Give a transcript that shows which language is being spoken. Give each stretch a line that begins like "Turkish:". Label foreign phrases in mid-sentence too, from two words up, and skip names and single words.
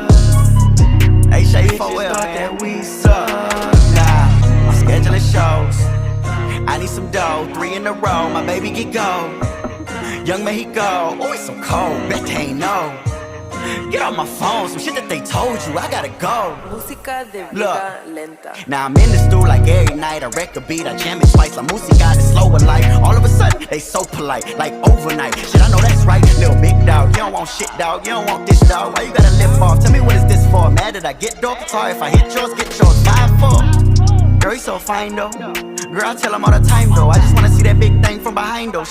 English: Hey, Shay, bitches thought that we sucked. Nah, I'm scheduling shows. I need some dough, 3 in a row. My baby get gold. Young man, he go. Oh, it's so cold. Bet they ain't know. Get off my phone, some shit that they told you. I gotta go.
Spanish: Música de vida lenta.
English: Now I'm in the stool like every night. I wreck a beat, I jam it twice.
Spanish: La música
English: is slower like. All of a sudden, they so polite, like overnight. Shit, I know that's right, little big dog. You don't want shit, dog. You don't want this, dog. Why you gotta live off? Tell me what is this for? Mad that I get dope? Sorry if I hit yours, get yours. 5-4. Girl, you so fine though. Girl, I tell him all the time though. I just wanna see that big thing from behind though.